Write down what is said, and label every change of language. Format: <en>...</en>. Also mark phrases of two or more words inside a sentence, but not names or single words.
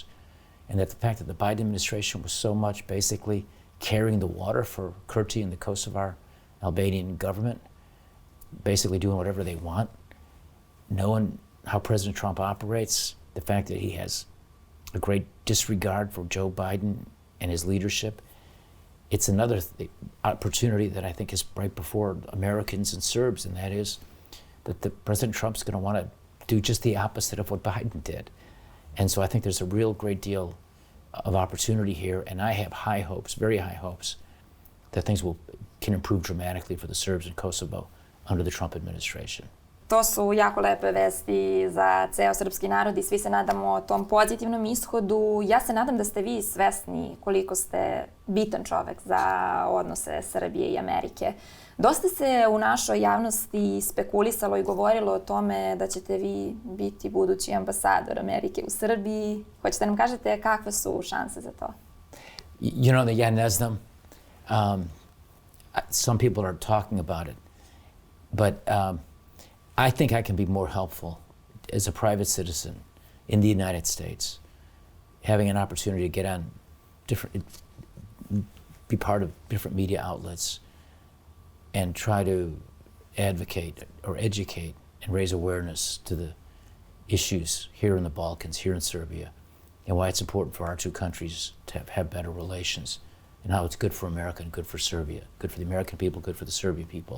<en>and that the fact that the Biden administration was so much basically carrying the water for Kurti and the Kosovar Albanian government, basically doing whatever they want, knowing how President Trump operates, the fact that he has a great disregard for Joe Biden and his leadership, it's another opportunity that I think is right before Americans and Serbs, and that is that President Trump's going to want to do just the opposite of what Biden did. And so I think there's a real great deal of opportunity here, and I have high hopes, very high hopes, that things can improve dramatically for the Serbs in Kosovo under the Trump administration.</en> <sr>To su jako lepe vesti za ceo srpski narod i svi se nadamo tom pozitivnom ishodu. Ja se nadam da ste vi svesni koliko ste bitan čovek za odnose Srbije i Amerike. Dosta se u našoj javnosti spekulisalo i govorilo o tome da ćete vi biti budući ambasador Amerike u Srbiji. Hoćete nam kažete kakve su šanse za to?</sr> <en>You know,</en> <sr>ja ne znam.</sr> <en>Some people are talking about it, but I think I can be more helpful as a private citizen in the United States, having an opportunity to get on be part of different media outlets and try to advocate or educate and raise awareness to the issues here in the Balkans, here in Serbia, and why it's important for our two countries to have better relations, and how it's good for America and good for Serbia, good for the American people, good for the Serbian people.</en>